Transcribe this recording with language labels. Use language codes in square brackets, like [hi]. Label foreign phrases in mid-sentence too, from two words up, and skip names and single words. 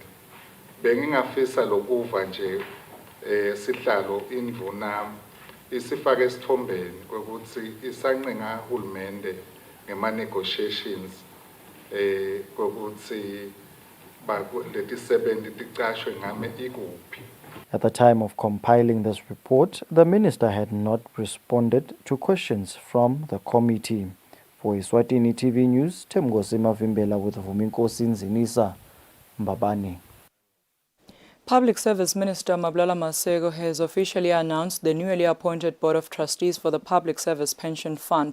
[ss] Bengingafisa lokuva nje sihlalo indvuna isifake esithombeni ukuthi isancenga uhulumende ngema-negotiations kokuthi letisebenta ticashwe ngame ikuphi. [en] At the time of compiling this report, the minister had not responded to questions from the committee. For Eswatini TV News, Temgosi Mavimbela with Vuminkosi Nzinisa, Mbabane. Public Service Minister Mabulala Masego has officially announced the newly appointed Board of Trustees for the Public Service Pension Fund.